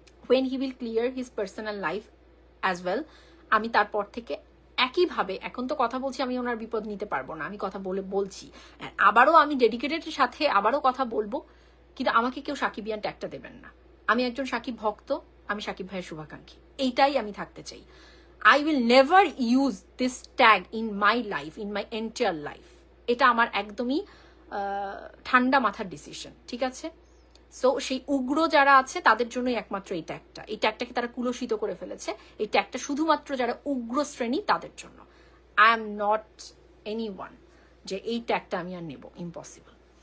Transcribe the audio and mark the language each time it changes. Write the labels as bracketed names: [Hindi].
[English] when he will clear his personal life as well, [Bangla] আমি তারপর থেকে একইভাবে, এখন তো কথা বলছি, আমি ওনার বিপদ নিতে পারবো না, আমি কথা বলছি, আবারও আমি ডেডিকেটেডের সাথে আবারও কথা বলবো, কিন্তু আমাকে কেউ সাকিবিয়ান ট্যাগটা দেবেন না। আমি একজন সাকিব ভক্ত, আমি সাকিব ভাইয়ের শুভাকাঙ্ক্ষী, এইটাই আমি থাকতে চাই। [English] I will never use this tag in my life, in my entire life. [Bangla] এটা আমার একদমই ঠান্ডা মাথার ডিসিশন, ঠিক আছে? সো সেই উগ্র যারা আছে তাদের জন্যই একমাত্র এই ট্যাগটাকে তারা কুলসিত করে ফেলেছে। এই ট্যাগটা শুধুমাত্র যারা উগ্র শ্রেণী তাদের জন্য। [English] I am not anyone [Bangla] যে এই ট্যাগটা আমি আর নেব, ইম্পসিবল।